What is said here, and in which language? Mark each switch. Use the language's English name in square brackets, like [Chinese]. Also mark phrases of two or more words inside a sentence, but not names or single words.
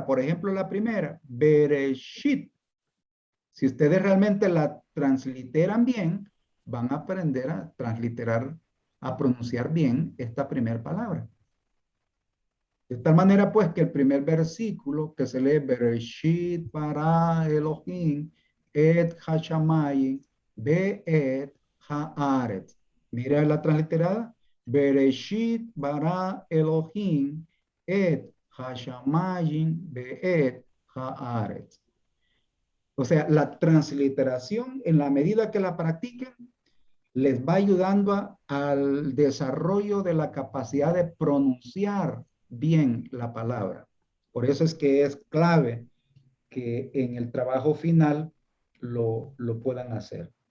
[Spanish] Por ejemplo, la primera, Bereshit. Si ustedes realmente la transliteran bien, van a aprender a transliterar, a pronunciar bien esta primera palabra. De tal manera, pues, que el primer versículo que se lee, [Hebrew] בראשית ברא אלהים את השמים ואת הארץ. [Spanish] Mira la transliterada. [Hebrew] בראשית ברא אלהים את השמים ואת הארץ. [Spanish] O sea, la transliteración, en la medida que la practiquen, les va ayudando al desarrollo de la capacidad de pronunciar bien la palabra. Por eso es que es clave que en el trabajo final lo puedan hacer.